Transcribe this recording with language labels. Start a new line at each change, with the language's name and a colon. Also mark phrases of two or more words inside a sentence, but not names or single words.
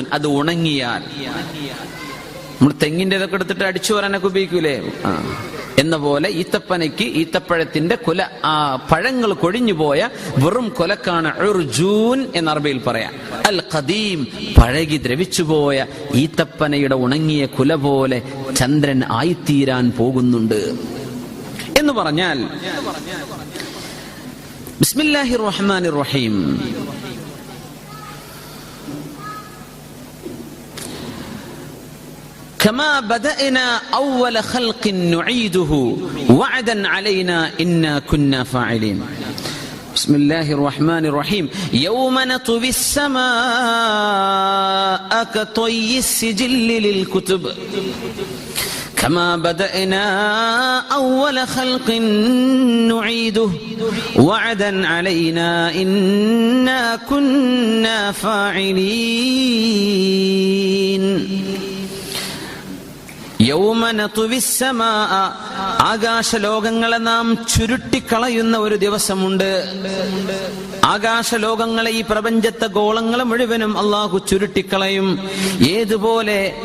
Malayalam: അത് ഉണങ്ങിയാൽ നമ്മൾ തെങ്ങിന്റെ ഇതൊക്കെ എടുത്തിട്ട് അടിച്ചു വരാനൊക്കെ ഉപയോഗിക്കൂലേ, എന്ന പോലെ ഈത്തപ്പഴത്തിന്റെ കുല, ആ പഴങ്ങൾ കൊഴിഞ്ഞു പോയ വെറും കൊലക്കാണ് ഉർജൂൻ എന്ന് അറബിയിൽ പറയാം.
Arabic: القديم,
Malayalam: പഴകി ദ്രവിച്ചുപോയ ഈത്തപ്പനയുടെ ഉണങ്ങിയ കുല പോലെ ചന്ദ്രൻ ആയിത്തീരാൻ പോകുന്നുണ്ട് എന്ന് പറഞ്ഞാൽ,
Arabic: بسم الله الرحمن الرحيم, كما بدأنا أول خلق نعيده وعدا علينا إنا كنا فاعلين. بسم الله الرحمن الرحيم. يوم نطوي السماء كطي السجل للكتب كما بدأنا أول خلق نعيده وعدا علينا إنا كنا فاعلين.
Malayalam: ആകാശലോകങ്ങളെ നാം ചുരുട്ടിക്കളയുന്ന ഒരു ദിവസമുണ്ട്. ആകാശലോകങ്ങളെ, ഈ പ്രപഞ്ചത്തെ ഗോളങ്ങളെ മുഴുവനും അള്ളാഹു ചുരുട്ടിക്കളയും. ഏതുപോലെ?